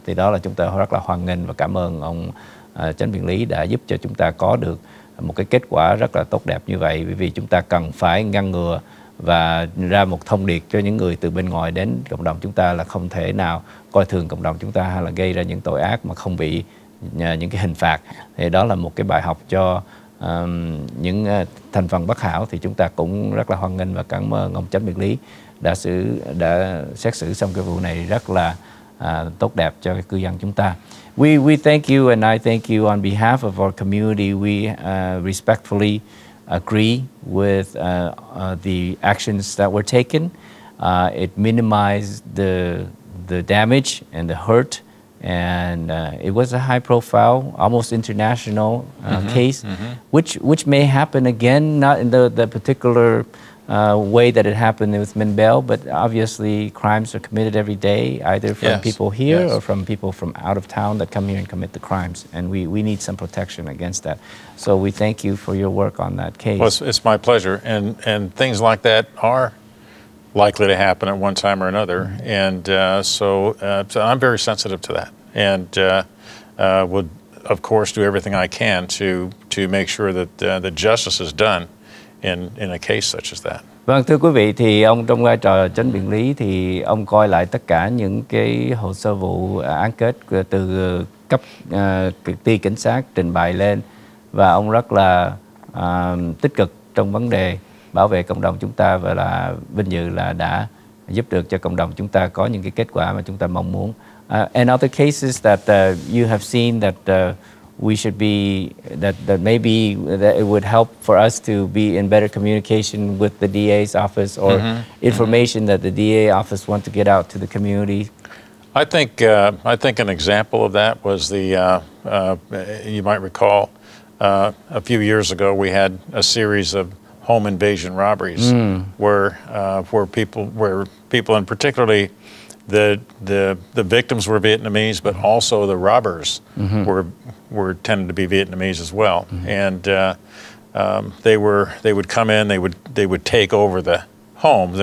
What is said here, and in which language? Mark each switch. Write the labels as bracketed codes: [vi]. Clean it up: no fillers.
[vi] Thì đó là chúng ta rất là hoan nghênh và cảm ơn ông chánh biện lý đã giúp cho chúng ta có được một cái kết quả rất là tốt đẹp như vậy, bởi vì chúng ta cần phải ngăn ngừa và ra một thông điệp cho những người từ bên ngoài đến cộng đồng chúng ta là không thể nào coi thường cộng đồng chúng ta hay là gây ra những tội ác mà không bị những cái hình phạt. Thì đó là một cái bài học cho những thành phần bất hảo. Thì chúng ta cũng rất là hoan nghênh và cảm ơn ông chánh biện lý đã xét xử xong cái vụ này rất là tốt đẹp cho cái cư dân chúng ta. [en] We thank you, and I thank you on behalf of our community. We respectfully agree with the actions that were taken. It minimized the damage and the hurt, and it was a high-profile, almost international case, which may happen again, not in the particular way that it happened with Mindell, but obviously crimes are committed every day, either from people here or from people from out of town that come here and commit the crimes, and we need some protection against that. So we thank you for your work on that case. Well, it's my pleasure, and things like that are likely to happen at one time or another, and so I'm very sensitive to that, and would of course do everything I can to make sure that the justice is done in a case such as that. [vi] Vâng, thưa quý vị, thì ông trong vai trò chánh biện lý thì ông coi lại tất cả những cái hồ sơ vụ án kết từ cấp ty cảnh sát trình bày lên, và ông rất là tích cực trong vấn đề bảo vệ cộng đồng chúng ta, và là vinh dự là đã giúp được cho cộng đồng chúng ta có những cái kết quả mà chúng ta mong muốn. [en] And other cases that you have seen that we should be, that maybe that it would help for us to be in better communication with the DA's office, or information that the DA office want to get out to the community? I think an example of that was you might recall a few years ago we had a series of home invasion robberies where people, and particularly the victims were Vietnamese, but also the robbers were tended to be Vietnamese as well, and they would come in, they would take over the home.